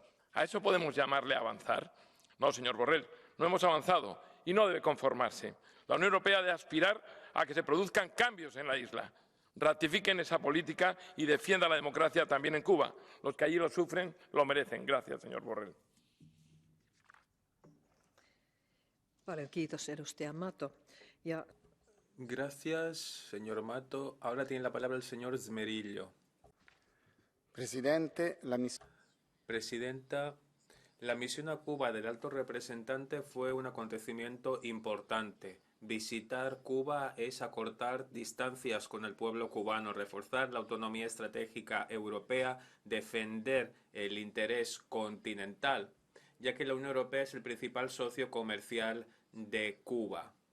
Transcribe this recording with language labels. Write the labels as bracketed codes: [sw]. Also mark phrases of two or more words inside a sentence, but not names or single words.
[es] ¿A eso podemos llamarle avanzar? No, señor Borrell, no hemos avanzado y no debe conformarse. La Unión Europea debe aspirar a que se produzcan cambios en la isla. Ratifiquen esa política y defiendan la democracia también en Cuba. Los que allí lo sufren lo merecen. Gracias, señor Borrell. [fi] Paljon kiitos, edustaja Mato. Ja [es] Gracias, señor Mato. Ahora tiene la palabra el señor Smerillo. Presidenta, la misión a Cuba del alto representante fue un acontecimiento importante. Visitar Cuba es acortar distancias con el pueblo cubano, reforzar la autonomía estratégica europea, defender el interés continental, ya que la Unión Europea es el principal socio comercial de Cuba.